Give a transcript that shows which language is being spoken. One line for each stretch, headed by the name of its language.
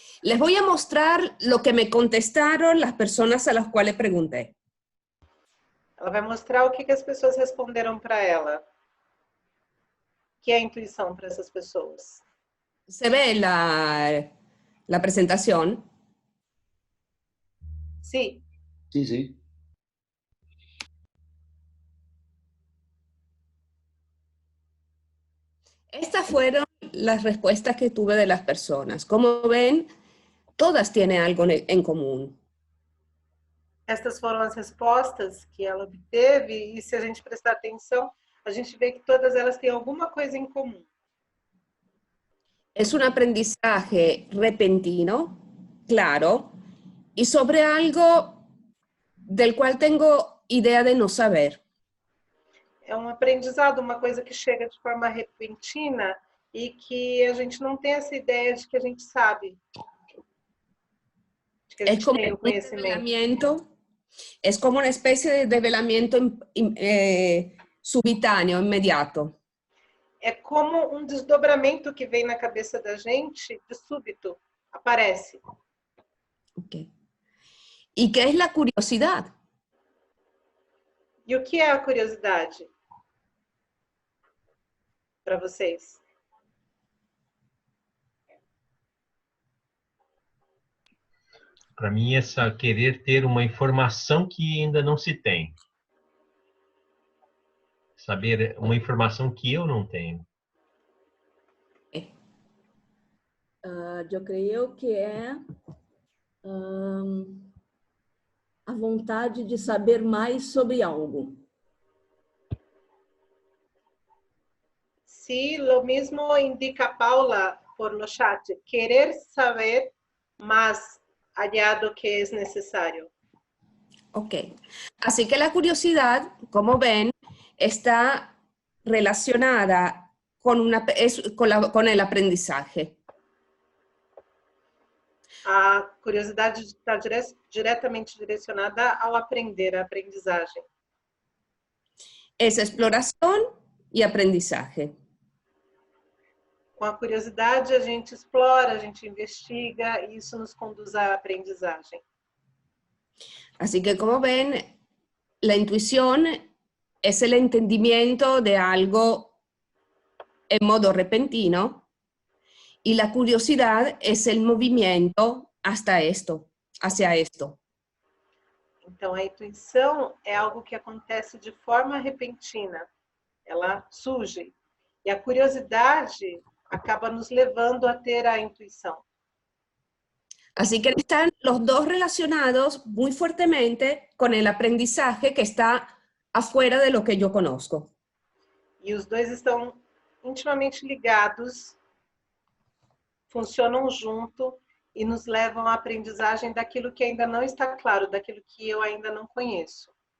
Spanish: Les voy a mostrar lo que me contestaron las personas a las cuales pregunté.
Portuguese: Ela vai mostrar o que as pessoas responderam para ela. O que é intuição para essas pessoas?
Spanish: ¿Se ve la presentación? Sí. Sí, sí. Estas fueron las respuestas que tuve de las personas. Como ven, todas tienen algo en común.
Portuguese: Estas foram as respostas que ela obteve e se a gente prestar atenção, a gente vê que todas elas têm alguma coisa em comum.
Spanish: Es un aprendizaje repentino, claro, y sobre algo del cual tengo idea de no saber.
Portuguese: É um aprendizado, uma coisa que chega de forma repentina e que a gente não tem essa ideia de que a gente sabe. De que a gente tem o conhecimento.
Spanish: Es como una especie de develamiento subitáneo, inmediato.
Portuguese: É como um desdobramento que vem na cabeça da gente, de súbito, aparece.
Spanish: Okay. ¿Y qué es la curiosidad?
Portuguese: E o que é a curiosidade para vocês? Para mim, essa querer ter uma informação que ainda não se tem. Saber uma informação que eu não tenho. Eu creio que é a vontade de saber mais sobre algo.
Spanish: Sí, lo mismo indica Paula por lo chat, querer saber más allá
Portuguese: do que
Spanish: es necesario. Ok. Así que la curiosidad, como ven, está relacionada con el aprendizaje.
Portuguese: A curiosidade está diretamente direcionada ao aprender, à aprendizagem.
Spanish: Es exploración y aprendizaje.
Portuguese: Com a curiosidade, a gente explora, a gente investiga, e isso nos conduz à aprendizagem.
Spanish: Así que como ven, la intuición es el entendimiento de algo en modo repentino y la curiosidad es el movimiento hacia esto.
Portuguese: Então, a intuição é algo que acontece de forma repentina, ela surge. E a curiosidade acaba nos levando a ter a intuição.
Spanish: Así que están los dos relacionados muy fuertemente con el aprendizaje que está afuera de lo que yo conozco.
Portuguese: E os dois estão intimamente ligados, funcionam junto e nos levam à aprendizagem daquilo que ainda não está claro, daquilo que eu ainda não conheço.